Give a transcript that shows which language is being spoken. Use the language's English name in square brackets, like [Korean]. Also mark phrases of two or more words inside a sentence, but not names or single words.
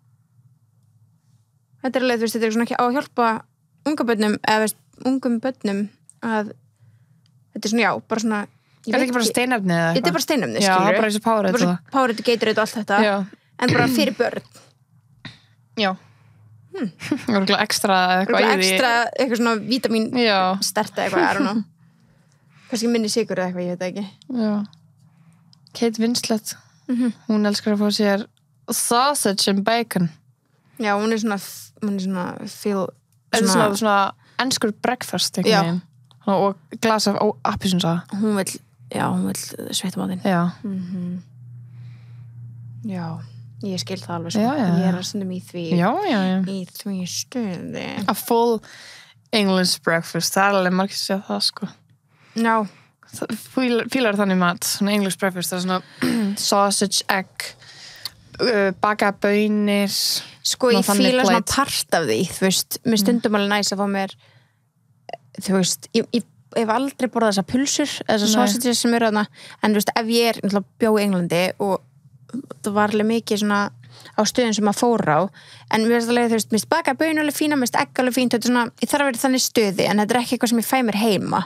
[Icelandic] Þetta er alveg, þú veist, þetta er svona ekki á að hjálpa unga börnum, eða ungum börnum að þetta er svona, já, bara svona Er þetta ekki bara steinefni eða eitthvað? Þetta er bara steinefni, skilur. Já, bara eins og Powerade. Powerade, Gatorade og allt þetta. Já. En bara fyrir börn. Já. Það var ekstra eitthvað í því. Ekstra, eitthvað svona vítamín sterta eitthvað, [English] I don't know. [Icelandic] Kannski minni sykur eða eitthvað, ég veit ekki. Já. Kate Winslet, hún elskar að fá sér [English] sausage and bacon. [Icelandic] Já, hún er svona feel svona enskur breakfast og glas af appelsínsafa. Hún vill sveitamatinn. Já. Já, ég skil það alveg sko. Ég er að stundum í því í því stuði. [English] A full English breakfast, [Icelandic] það er alveg margir að segja það sko. Já. Fílar þannig mat, svona [English] English breakfast, [Icelandic] það er svona [English] sausage, egg, [Icelandic] baka baunir. Sko ég fíla svona part af því, þú veist, mér stundum alveg næs að fá mér, þú veist, ég hef aldrei borðað þessar pulsur, þessar sausages sem eru þarna, en þú veist, ef ég er bjó í Englandi og það var alveg mikið svona á stöðum sem maður fór á, en mér veist alveg, þú veist, mér baka baun alveg fína, mér egg alveg fínt, þetta er svona, ég þarf að vera þannig stöði, en þetta er ekki eitthvað sem ég fæ mér heima.